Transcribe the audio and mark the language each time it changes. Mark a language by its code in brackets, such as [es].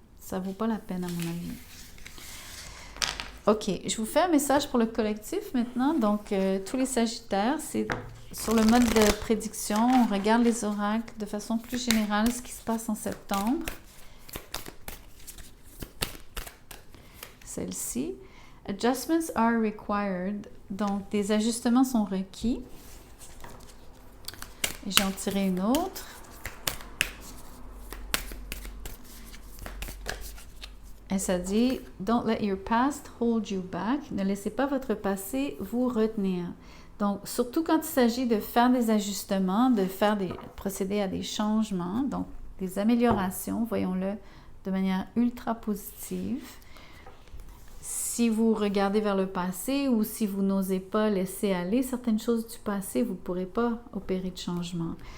[fr] Ça ne vaut pas la peine à mon avis. Ok, je vous fais un message pour le collectif maintenant. Donc, tous les Sagittaires, c'est sur le mode de prédiction. On regarde les oracles de façon plus générale, ce qui se passe en septembre. Celle-ci. [en] Adjustments are required. [fr] Donc, des ajustements sont requis. Et j'en tirerai une autre. Et ça dit, [en] don't let your past hold you back. [fr] Ne laissez pas votre passé vous retenir. Donc, surtout quand il s'agit de faire des ajustements, de procéder à des changements, donc des améliorations, voyons-le de manière ultra positive. Si vous regardez vers le passé ou si vous n'osez pas laisser aller certaines choses du passé, vous ne pourrez pas opérer de changement.